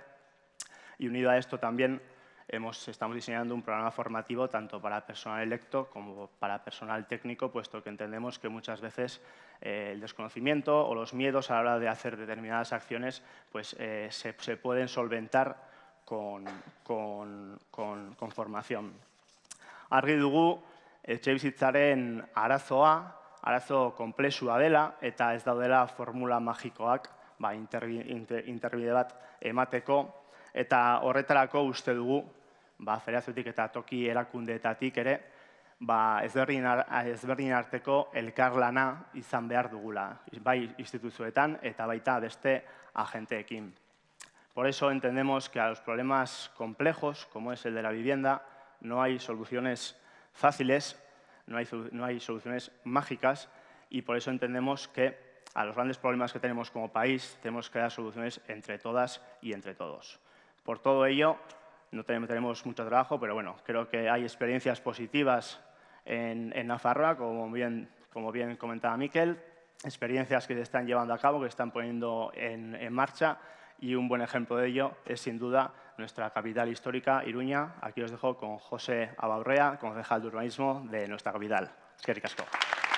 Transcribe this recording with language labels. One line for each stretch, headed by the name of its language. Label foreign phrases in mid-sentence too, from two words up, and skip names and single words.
Spanish: Y unido a esto también estamos diseñando un programa formativo tanto para personal electo como para personal técnico, puesto que entendemos que muchas veces el desconocimiento o los miedos a la hora de hacer determinadas acciones se pueden solventar con formación.
Basque: Argi dugu, etxebizitzaren arazo konplexua dela eta ez daudela formula magikoak interbide bat emateko, eta horretarako uste dugu, federaziotik eta toki erakundeetatik ere, ezberdin arteko elkarlana izan behar dugula, bai instituzioetan eta baita beste agenteekin.
Spanish: Por eso entendemos que a los problemas complejos, como es el de la vivienda, no hay soluciones fáciles, no hay soluciones mágicas, y por eso entendemos que a los grandes problemas que tenemos como país tenemos que dar soluciones entre todas y entre todos. Por todo ello, no tenemos mucho trabajo, pero bueno, creo que hay experiencias positivas en Nafarroa, como bien comentaba Mikel, experiencias que se están llevando a cabo, que se están poniendo en marcha, y un buen ejemplo de ello es, sin duda, nuestra capital histórica, Iruña. Aquí os dejo con José Abaurrea, concejal de urbanismo de nuestra capital.
Basque: Eskerrik asko.